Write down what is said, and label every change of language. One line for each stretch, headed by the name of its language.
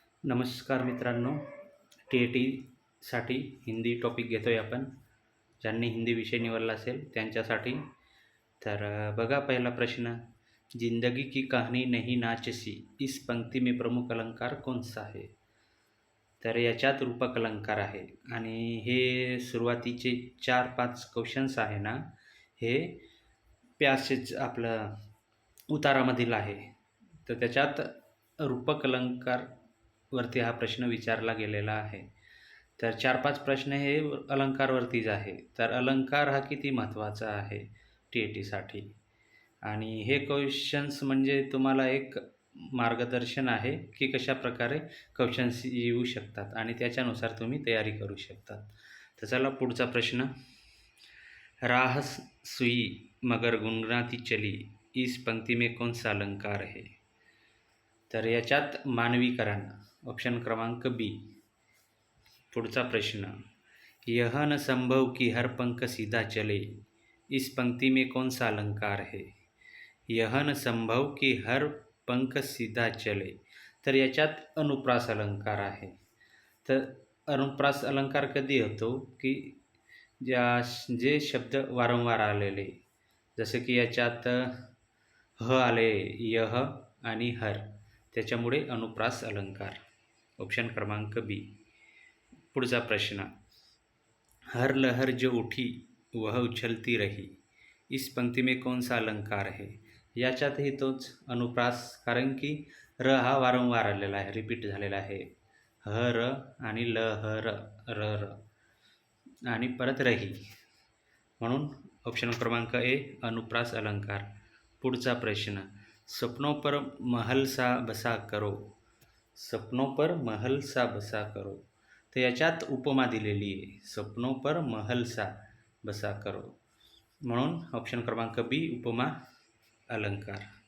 Marathi: नमस्कार मित्रांनो, टी-ए-टीसाठी हिंदी टॉपिक घेतो आहे आपण. ज्यांनी हिंदी विषय निवडला असेल त्यांच्यासाठी. तर बघा पहिला प्रश्न,
Hindi: जिंदगी की कहानी नहीं नाचसी, इस पंक्ती में प्रमुख अलंकार कौन-सा है?
Marathi: तर याच्यात रूपक अलंकार आहे आणि हे सुरुवातीचे 4-5 क्वेश्चन्स आहे ना, हे पॅसेज आपलं उतारामधील आहे. तर त्याच्यात रूपक अलंकारवरती हा प्रश्न विचारला गेलेला आहे. तर 4-5 प्रश्न हे अलंकारवरतीच आहे. तर अलंकार हा किती महत्त्वाचा आहे टी-ए-टीसाठी आणि हे क्वेश्चन्स म्हणजे तुम्हाला एक मार्गदर्शन आहे, की कशाप्रकारे क्वेश्चन्स येऊ शकतात आणि त्याच्यानुसार तुम्ही तयारी करू शकतात. तर चला पुढचा प्रश्न,
Hindi: राह सुई मगर गुनगुनाती चली, इस पंक्ती में कौन सा अलंकार है?
Marathi: तर याच्यात मानवीकरण, ऑप्शन क्रमांक बी. पुढचा प्रश्न,
Hindi: यह न संभव कि हर पंख सीधा चले, इस पंक्ति में कौन सा अलंकार है? यह न संभव कि हर पंख सीधा चले.
Marathi: तर याच्यात अनुप्रास अलंकार आहे. तर अनुप्रास अलंकार कधी होतो की जे शब्द वारंवार आलेले, जसे की याच्यात ह आले, यह आणि हर, त्याच्यामुळे अनुप्रास अलंकार, ऑप्शन क्रमांक बी. पुढचा प्रश्न,
Hindi: हर लहर जो उठी वह उछलती रही, इस पंक्ती में कौन सा अलंकार है?
Marathi: याच्यातही तोच अनुप्रास, कारण की र हा वारंवार आलेला आहे, रिपीट झालेला आहे. ह र आणि ल ह र र र आणि परत रही, म्हणून ऑप्शन क्रमांक ए अनुप्रास अलंकार. पुढचा प्रश्न,
Hindi: सपनों पर महल सा बसा करो, सपनों पर महल सा बसा करो.
Marathi: तर याच्यात उपमा दिलेली आहे,
Hindi: सपनों पर महल सा बसा करो,
Marathi: म्हणून ऑप्शन क्रमांक बी उपमा अलंकार.